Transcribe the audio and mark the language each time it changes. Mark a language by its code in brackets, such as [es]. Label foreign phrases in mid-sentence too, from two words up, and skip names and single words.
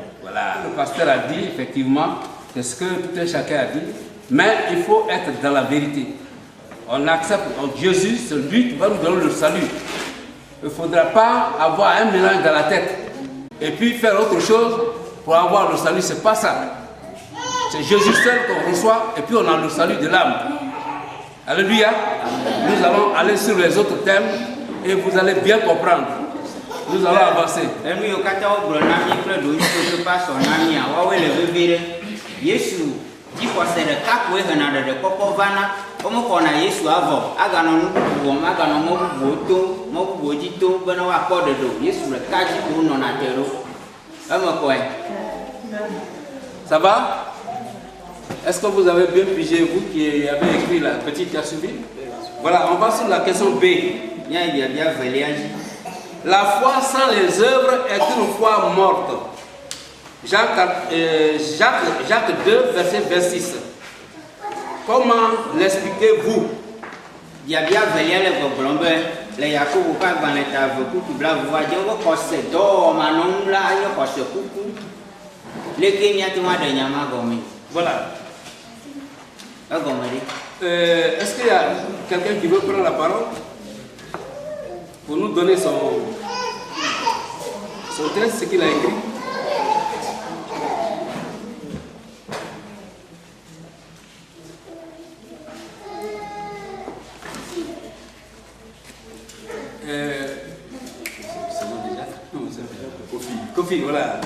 [fr] Voilà. Le pasteur a dit effectivement, c'est ce que tout un chacun a dit, mais il faut être dans la vérité. On accepte Jésus, c'est lui qui va nous donner le salut. Il ne faudra pas avoir un mélange dans la tête et puis faire autre chose pour avoir le salut. Ce n'est pas ça. C'est Jésus seul qu'on reçoit et puis on a le salut de l'âme. Alléluia. Nous allons aller sur les autres thèmes et vous allez bien comprendre. Nous allons avancer. [ee] Enu yiwo katã wogblɔ na mí kple ɖonuiwo ƒe asɔ na mía, woawoe le vevie ɖe. Yesu dzixɔse ɖeka koe hena ɖeɖekpɔkpɔ vana. Womexɔna Yesu avɔ, aganɔ nu bubu wɔm, aganɔ mɔ bubuwo tom, mɔ bubuwo dzi tom bena woakpɔ ɖeɖe o. Yesu ɖeka dzi ko wonɔna te ɖo. Eme kɔe. [fr] Ça va? Est-ce que vous avez bien pigé, vous qui avez écrit la petite qui a suivi? Voilà, on va sur la question B. [ee] Mía biabia velia dzi. [fr] La foi sans les œuvres est une foi morte. Jacques 2, verset 26. Comment l'expliquez-vous? [ee] Biabia velia le gbɔgblɔm be le Yakobo ƒe agbalẽ ta ave kuku blavuva dzi woƒe xɔse dɔwɔmanɔnu la nye xɔse kuku. Leke míate ŋu aɖe nya ma gɔme? [fr] Voilà. [ee] Egɔme ɖe. [fr] Est-ce qu'il y a quelqu'un qui veut prendre la parole pour nous donner son texte, ce qu'il a écrit? Kofi, voilà.